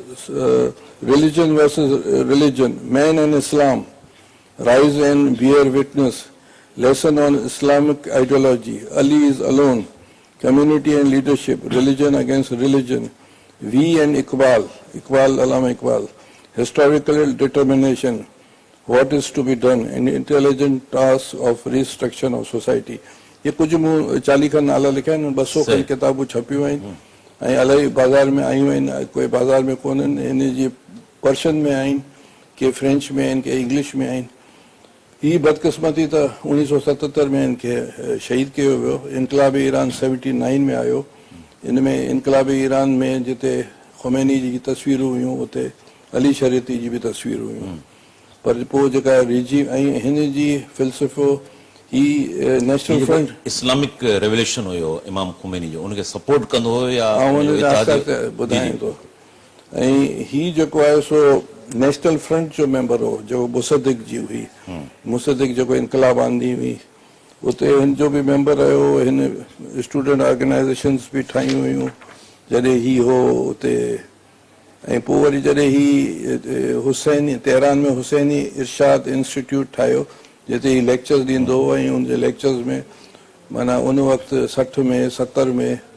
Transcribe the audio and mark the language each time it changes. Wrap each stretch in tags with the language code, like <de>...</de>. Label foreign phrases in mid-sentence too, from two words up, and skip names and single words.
<en>religion versus religion, man and Islam, rise and bear witness, lesson on Islamic ideology, Ali is alone, community and leadership, religion against religion, we and Iqbal, Allama Iqbal, historical determination, what is to be done, and intelligent task of restructuring of society.</en> <sd>ये कुछ मूं 40 खन नाला लिखा आहिनि 200 खन किताबूं छपियूं आहिनि ऐं इलाही बाज़ार में आयूं आहिनि कोई बाज़ार में कोन्हनि हिन जी पर्शियन में आहिनि के फ्रेंच में आहिनि के इंग्लिश में आहिनि ही बदकिस्मती त 1977 में इनखे शहीद कयो वियो इनकलाब ईरान 79 में आयो इन में इनकलाब ईरान में जिते ख़ुमैनी जी तस्वीरूं हुयूं उते अली शरीयती जी बि तस्वीरूं हुयूं पर पोइ जेका रिजीम ऐं हिन जी फ़िलसफ़ो ही</sd> <en>national front Islamic revolution</en> <sd>हुयो इमाम ख़ुमैनी जो उनखे सपोर्ट कंदो हो या ॿुधायां थो ऐं ही जेको आहे सो</sd> <en>national front</en> <sd>जो मेंबर हो जो मुसद्दिक जी हुई मुसद्दिक जेको इनकलाब आंदी हुई उते हिन जो बि मेंबर रहियो हिन</sd> <en>student organizations</en> <sd>बि ठाहियूं हुयूं जॾहिं ही हो उते ऐं पोइ वरी जॾहिं ही हुसैनी तेहरान में हुसैनी इरशाद इंस्टीट्यूट ठाहियो जिते ही लेक्चर्स ॾींदो हो ऐं उनजे लेक्चर्स में माना उन वक़्तु 60 में 70 में</sd>